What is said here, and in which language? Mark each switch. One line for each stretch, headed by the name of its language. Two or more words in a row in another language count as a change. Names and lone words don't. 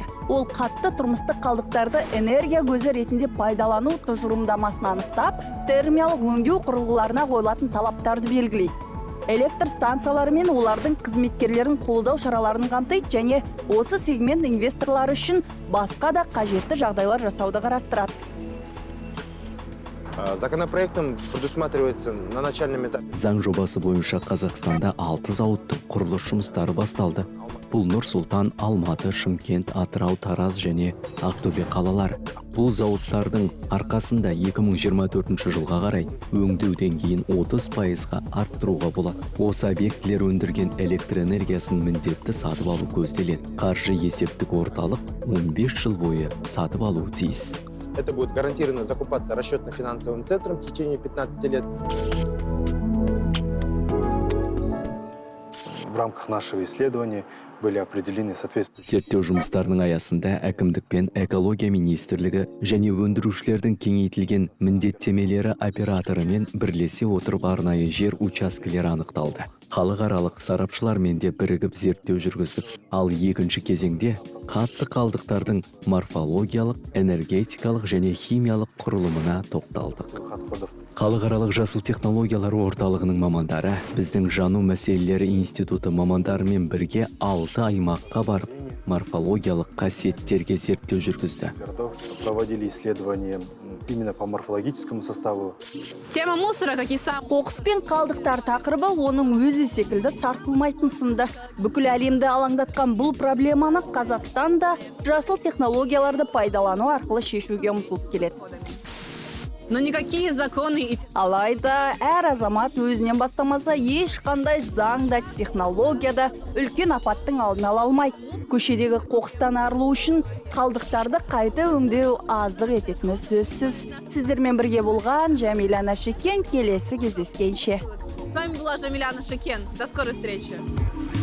Kazakh: Ол қатты тұрмыстық қалдықтарды энергия көзі ретінде пайдалану тұжырымдамасын анықтап, термиялық өңдеу құрылғыларына қойылатын талаптарды белгілейді. Электр станциялары мен олардың қызметкерлерін қолдау шараларын қамтиды және осы сегмент инвесторлары үшін басқа да қажетті жағдайлар жасауды қарастырады.
Russian: Законопроектом предусматривается на начальном этапе.
Kazakh: Заң жобасы бойынша Қазақстанда 6 зауыттың құрылыс жұмыстары басталды. Бұл Нұр-Сұлтан, Алматы, Шымкент, Атырау, Тараз және Ақтөбе қалалары. Бұл зауыттардың арқасында 2024 жылға қарай өңдеу деңгейін 30%-ға арттыруға болады. Осы объектілер өндірген электр энергиясын міндетті сатып алу көзделеді. Қаржы есептік орталық 15 жыл бойы сатып алуы тиіс.
Russian: Это будет гарантированно закупаться расчетно-финансовым центром в течение 15 лет. В рамках нашего исследования были определены соответствующие...
Kazakh: Зерттеу жұмыстарының аясында әкімдік пен экология министрлігі және өндірушілердің кеңейтілген міндеттемелері операторымен бірлесе отырып арнайы жер учаскелері анықталды. Халықаралық сарапшылармен де бірігіп зерттеу жүргіздік. Ал екінші кезеңде қатты қалдықтардың морфологиялық, энергетикалық және химиялық құрылымына тоқталдық. Халықаралық жасыл технологиялар орталығының мамандары біздің жану мәселелері институты мамандарымен бірге 6 аймаққа барып, морфологиялық қасиеттерге зерттеу жүргізді.
Russian: Проводили исследования именно по морфологическому составу. Тема мусора, как и сам.
Kazakh: Қоқыс пен қалдықтар тақырыбы оның өзі секілді сарқылмайтын сынды. Бүкіл әлемді алаңдатқан бұл проблеманы Қазақстанда жасыл технологияларды пайдалану арқылы шешуге ұмтылып келеді.
Russian: Но никакие законы и...
Kazakh: Алайда әр азамат өзінен бастамаса ешқандай заңда, технологияда үлкен апаттың алдын ала алмайды. Көшедегі қоқыстан арылу үшін қалдықтарды қайта өңдеу аздық ететіні сөзсіз. Сіздермен бірге болған Жәмила Нашекен, келесі кездескенше.
Russian: С вами была Жамиля Нашекен. До скорой встречи.